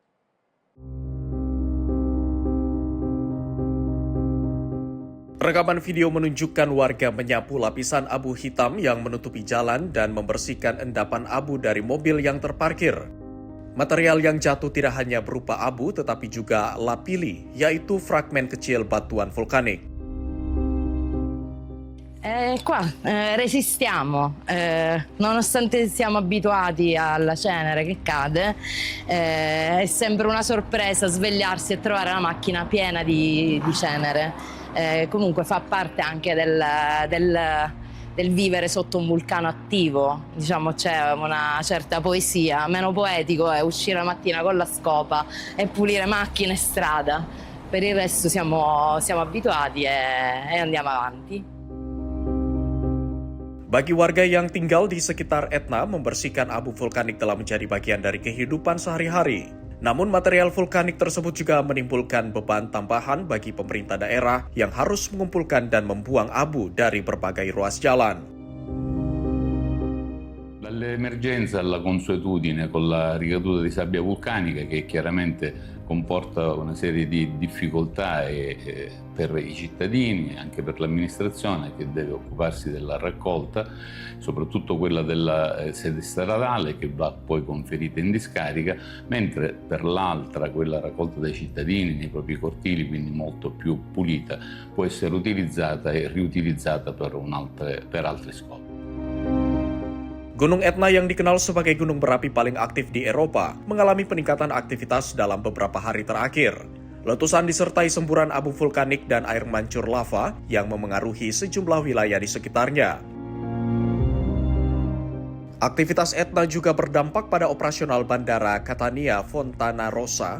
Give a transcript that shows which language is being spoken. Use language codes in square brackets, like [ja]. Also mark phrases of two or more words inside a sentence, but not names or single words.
[id] Rekaman video menunjukkan warga menyapu lapisan abu hitam yang menutupi jalan dan membersihkan endapan abu dari mobil yang terparkir. Material yang jatuh tidak hanya berupa abu tetapi juga lapilli, yaitu fragmen kecil batuan vulkanik. [it] Qua resistiamo, nonostante siamo abituati alla cenere che cade, è sempre una sorpresa svegliarsi e trovare la macchina piena di cenere. Comunque fa parte anche del vivere sotto un vulcano attivo, diciamo c'è una certa poesia, meno poetico è uscire la mattina con la scopa e pulire macchine e strada, per il resto siamo abituati e andiamo avanti. [id] Bagi warga yang tinggal di sekitar Etna, membersihkan abu vulkanik telah menjadi bagian dari kehidupan sehari-hari. Namun material vulkanik tersebut juga menimbulkan beban tambahan bagi pemerintah daerah yang harus mengumpulkan dan membuang abu dari berbagai ruas jalan. [it] Dall'emergenza alla consuetudine con la ricaduta di sabbia vulcanica che chiaramente comporta una serie di difficoltà per i cittadini e anche per l'amministrazione che deve occuparsi della raccolta, soprattutto quella della sede stradale che va poi conferita in discarica, mentre per l'altra, quella raccolta dai cittadini nei propri cortili, quindi molto più pulita, può essere utilizzata e riutilizzata per altri scopi. [id] Gunung Etna yang dikenal sebagai gunung berapi paling aktif di Eropa mengalami peningkatan aktivitas dalam beberapa hari terakhir. Letusan disertai semburan abu vulkanik dan air mancur lava yang memengaruhi sejumlah wilayah di sekitarnya. Aktivitas Etna juga berdampak pada operasional bandara Catania Fontana Rossa.